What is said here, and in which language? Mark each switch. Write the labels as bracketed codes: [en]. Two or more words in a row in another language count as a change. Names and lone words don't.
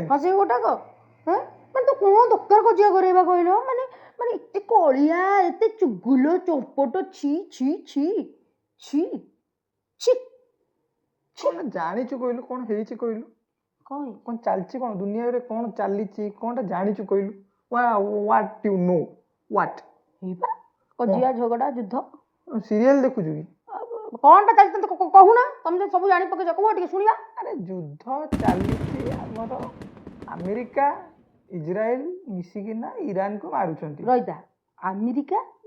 [or] ହଁ ସେ ଗୋଟାକ। ମାନେ ତୁ କଣ ଦରକାର କଜିଆ କରେଇବା କହିଲ? ମାନେ ମାନେ ଏତେ କଳିଆ, ଏତେ ଚୁଗୁଲ ଚମ୍ପଟ, ଛି ଛି ଛି ଛି ଛି। କଣ ଜାଣିଛୁ କହିଲୁ? କଣ ହେଇଛି କହିଲୁ? କଣ ଚାଲିଛି? କଣ ଦୁନିଆରେ କଣ ଚାଲିଛି? କଣଟା ଜାଣିଛୁ କହିଲୁ? [en] What you know? What? [or] କଜିଆ ଝଗଡା ଯୁଦ୍ଧ। ସିରିଏଲ ଦେଖୁଛୁ କି? କଣଟା ଚାଲିଛି କହୁନା? ତମେ ଯଦି ସବୁ ଜାଣି ପକେଇଛ କୁହ ଟିକେ ଶୁଣିବା। ଆରେ ଯୁଦ୍ଧ ଚାଲିଛି ଆମର, ଆମେରିକା ଇସ୍ରାଏଲ ମିଶିକିନା ଇରାନକୁ ମାରୁଛନ୍ତି। ରହିଥା, ଆମେରିକା